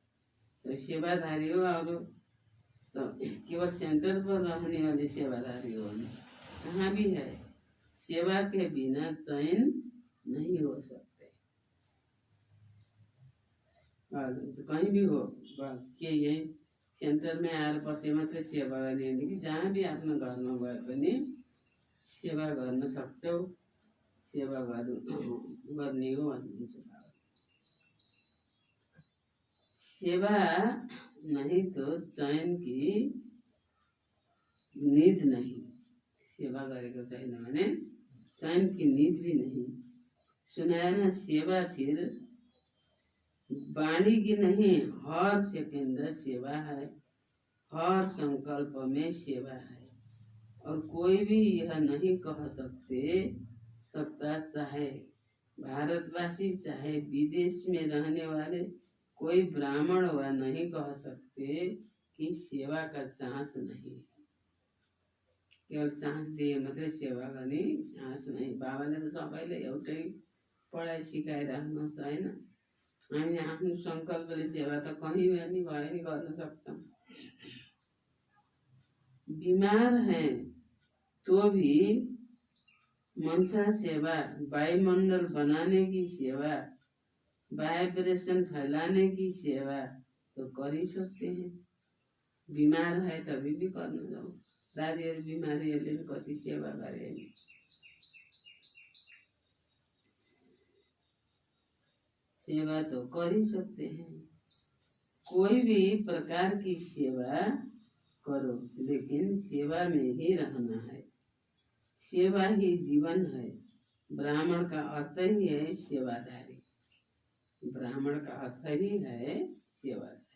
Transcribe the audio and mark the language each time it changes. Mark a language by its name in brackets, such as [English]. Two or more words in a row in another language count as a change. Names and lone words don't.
[Hindi] तो सेवाधारी हो और तो केवल सेंटर पर रहने वाले सेवाधारी हो, यहाँ भी है। सेवा के बिना चयन नहीं हो सकते। तो कहीं भी हो के [Nepali] यही सेंटर में आएर बसे मात्रै सेवा गर्ने कि [Hindi] जहाँ भी [Nepali] आफ्नो घरमा गए पनि सेवा गर्न सक्छौ, सेवा गर्ने हो भन्नुहुन्छ। [Hindi] सेवा नहीं तो चयन की नींद नहीं। [Nepali] सेवा गरेको छैन भने [Hindi] चयन की नींद भी नहीं। सुनाया ना, सेवा फिर बाणी की नहीं, हर सेकंड सेवा है, हर संकल्प में सेवा है। और कोई भी यह नहीं कह सकता, चाहे भारतवासी चाहे विदेश में रहने वाले कोई ब्राह्मण वह नहीं कह सकते कि सेवा का चांस नहीं। [Nepali] केवल चांस दिए मात्रै सेवा गर्ने चांस नहीं। बाबाले त सबैले एउटै पढाइ सिकाइराख्नु छ हैन। हामीले आफ्नो संकल्पले सेवा त कहीं पनि भए नि गर्न सक्छौं। [Hindi] बीमार हैं तो भी मनसा सेवा, वायुमंडल बनाने की सेवा, वाइब्रेशन फैलाने की सेवा तो कर ही सकते हैं। बीमार है तभी भी करना जाओ। [Nepali] दादीहरू बिमारीहरूले पनि कति सेवा गरे, [Hindi] सेवा तो कर ही सकते हैं। कोई भी प्रकार की सेवा करो, लेकिन सेवा में ही रहना है। सेवा ही जीवन है। ब्राह्मण का अर्थ ही है सेवाधारी। ब्राह्मण का अर्थ ही है सेवाधारी।